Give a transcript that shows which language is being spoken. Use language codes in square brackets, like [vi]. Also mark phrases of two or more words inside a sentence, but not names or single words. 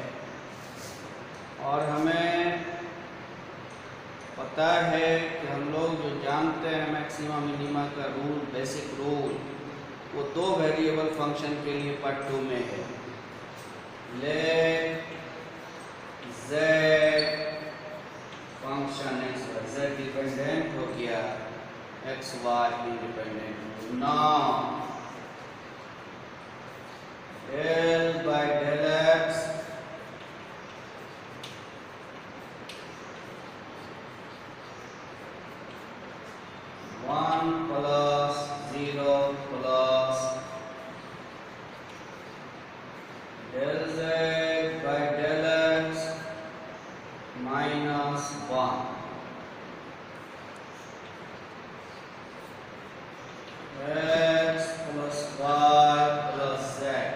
[hi] और हमें पता है कि हम लोग जो जानते हैं [en] maxima minima [hi] का रूल, [en] basic rule, [hi] वो दो [en] variable function [hi] के लिए पार्ट 2 में है। [en] let z function x y z dependent [hi] हो गया, [en] x y independent. now del by del x one plus 0 plus del z by del x minus 1 x plus y plus z